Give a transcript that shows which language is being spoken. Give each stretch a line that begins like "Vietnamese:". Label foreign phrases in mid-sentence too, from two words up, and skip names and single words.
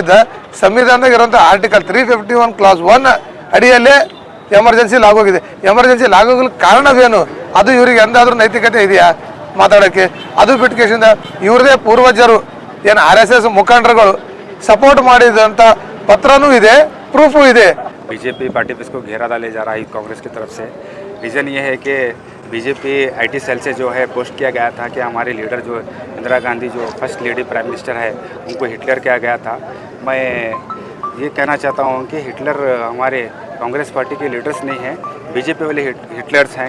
Kannada: ಸಂವಿಧಾನದಾಗ ಇರುವಂಥ ಆರ್ಟಿಕಲ್ 351 ಕ್ಲಾಸ್ 1 ಅಡಿಯಲ್ಲೇ ಎಮರ್ಜೆನ್ಸಿ ಲಾಗೋಗಿದೆ. ಎಮರ್ಜೆನ್ಸಿ ಲಾಗೋಗಲು ಕಾರಣವೇನು? ಅದು ಇವರಿಗೆ ಎಂದಾದ್ರೂ ನೈತಿಕತೆ ಇದೆಯಾ ಮಾತಾಡೋಕ್ಕೆ? ಅದು ಬಿಟ್ಟುಕೇಶಿಂದ ಇವ್ರದೇ ಪೂರ್ವಜರು ಏನು RSS ಮುಖಂಡರುಗಳು ಸಪೋರ್ಟ್ ಮಾಡಿದಂಥ ಪತ್ರನೂ ಇದೆ, प्रूफ हुई दे।
Hindi: बीजेपी पार्टी पे इसको घेरा डाले जा रहा है कांग्रेस की तरफ से। रीज़न ये है कि बीजेपी IT सेल से जो है पोस्ट किया गया था कि हमारे लीडर जो इंदिरा गांधी जो
English: first lady prime minister
Hindi: है उनको हिटलर किया गया था। मैं ये कहना चाहता हूँ कि हिटलर हमारे कांग्रेस पार्टी के लीडर्स नहीं हैं, बीजेपी वाले हिटलर्स हैं।